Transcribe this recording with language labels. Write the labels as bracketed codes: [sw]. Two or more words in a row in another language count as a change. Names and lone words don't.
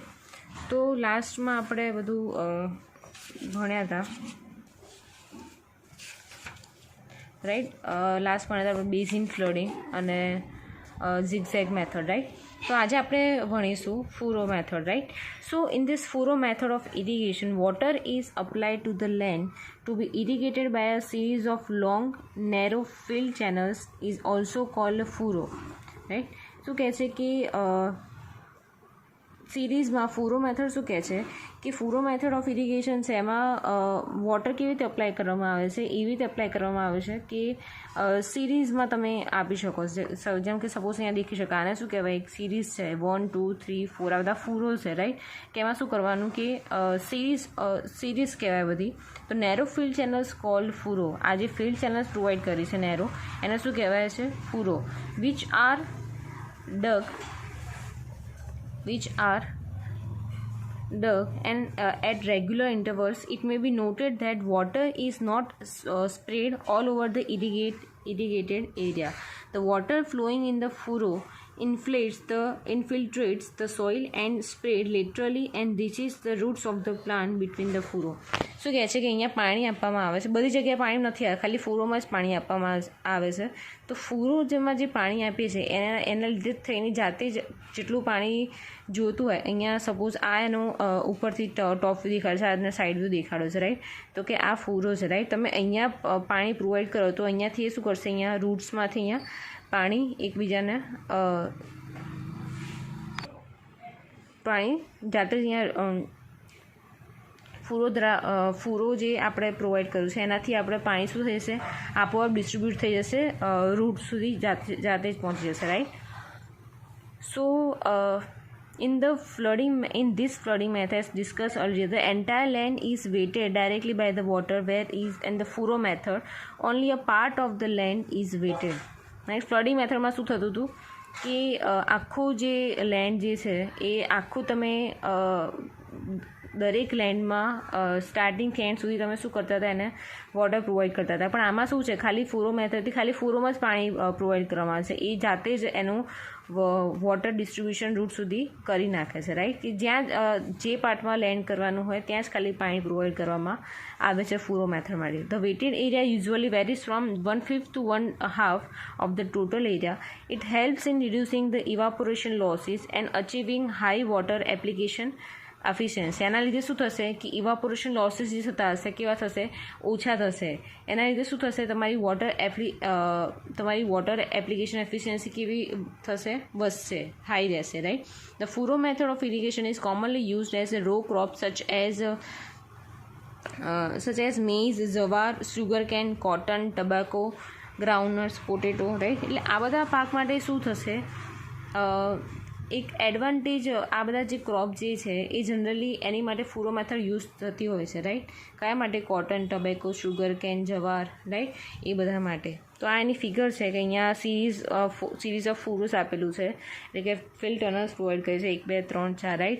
[gu] તો લાસ્ટમાં આપણે બધું ભણ્યા હતા, રાઈટ. લાસ્ટ ભણ્યા હતા આપણે [en] basin flooding [gu] અને [en] zigzag method, [gu] રાઈટ. તો આજે આપણે ભણીશું [en] furrow method, [gu] રાઈટ. [en] So in this furrow method of irrigation, water is applied to the land to be irrigated by a series of long narrow filled channels is also called a furrow, right. [gu] શું કહે છે કે સિરીઝમાં [en] furrow method [gu] શું કહે છે કે [en] furrow method of irrigation [gu] છે, એમાં વોટર કેવી રીતે અપ્લાય કરવામાં આવે છે, એવી રીતે અપ્લાય કરવામાં આવે છે કે સિરીઝમાં તમે આપી શકો છો. જેમ કે સપોઝ અહીંયા દેખી શકાય, આને શું કહેવાય, એક સિરીઝ છે, 1 2 3 4 આ બધા ફુરો છે, રાઈટ. કે એમાં શું કરવાનું કે સિરીઝ કહેવાય બધી. તો [en] narrow field channels called furrow, [gu] આ જે [en] field channels [gu] પ્રોવાઈડ કરી છે નેરો, એને શું કહેવાય છે, ફુરો. [en] which are dug and at regular intervals. It may be noted that water is not sprayed all over the irrigated area. The water flowing in the furrow infiltrates the soil and spread laterally and reaches the roots of the plant between the furrow. [gu] શું કહે છે કે અહીંયા પાણી આપવામાં આવે છે, બધી જગ્યાએ પાણી નથી આવે, ખાલી ફુરોમાં જ પાણી આપવામાં આવે છે. તો ફુરો જેમાં જે પાણી આપીએ છીએ એના લીધે થઈને જાતે જ જેટલું પાણી જોતું હોય, અહીંયા સપોઝ આ એનો ઉપરથી [en] top view [gu] દેખાડે છે, આને [en] side view [gu] દેખાડો છે, રાઈટ. તો કે આ ફુરો છે, રાઈટ. તમે અહીંયા પાણી પ્રોવાઈડ કરો તો અહીંયાથી એ શું કરશે, અહીંયા રૂટ્સમાંથી અહીંયા પાણી એકબીજાને પાણી જાતે જ અહીંયા ફુરો જે આપણે પ્રોવાઈડ કર્યું છે એનાથી આપણે પાણી શું થઈ જશે, આપોઆપ ડિસ્ટ્રીબ્યુટ થઈ જશે, રૂટ સુધી જાતે જ પહોંચી જશે, રાઈટ. [en] સો in this flooding method as discussed earlier, the entire land is weighted directly by the water, whereas in the furrow method only a part of the land is weighted. [gu] નેક્સ્ટ [en] flooding methodમાં [gu] શું થતું હતું કે આખું જે લેન્ડ જે છે એ આખું તમે દરેક લેન્ડમાં સ્ટાર્ટિંગથી એન્ડ સુધી તમે શું કરતા હતા, એને [en] water provide [gu] કરતા હતા. પણ આમાં શું છે, ખાલી [en] furrow methodથી [gu] ખાલી ફુરોમાં જ પાણી પ્રોવાઈડ કરવામાં આવે છે, એ જાતે જ એનું [en] water distribution [gu] રૂટ સુધી કરી નાખે છે, રાઈટ. કે જ્યાં જે પાર્ટમાં લેન્ડ કરવાનું હોય ત્યાં જ ખાલી પાણી પ્રોવાઈડ કરવામાં આવે છે [en] furrow method [gu] માટે. [en] the wetted area usually varies from 1/5 to 1/2 of the total area. It helps in reducing the evaporation losses and achieving high water application એફિશિયન્સી. [gu] એના લીધે શું થશે કે [en] evaporation losses [gu] જે થતા હશે કેવા થશે, ઓછા થશે. એના લીધે શું થશે, તમારી [en] water application efficiency [gu] કેવી થશે, વધશે, હાઈ રહેશે, રાઈટ. [en] the furrow method of irrigation is commonly used as a row crop such as maize, જવાર, sugar cane, cotton, tobacco, groundnuts, potato, રાઈટ. [gu] એટલે આ બધા પાક માટે શું થશે, એક એડવાન્ટેજ, આ બધા જે ક્રોપ જે છે એ જનરલી એની માટે [en] furrow method use [gu] થતી હોય છે, રાઈટ. કયા માટે, કોટન, ટબેકો, [en] sugar cane, [gu] જવાર, રાઈટ, એ બધા માટે. તો આ એની ફિગર છે કે અહીંયા [en] series of furrows [gu] આપેલું છે, એટલે કે [en] field tunnels provide [gu] કરે છે, 1 2 3 4, રાઈટ.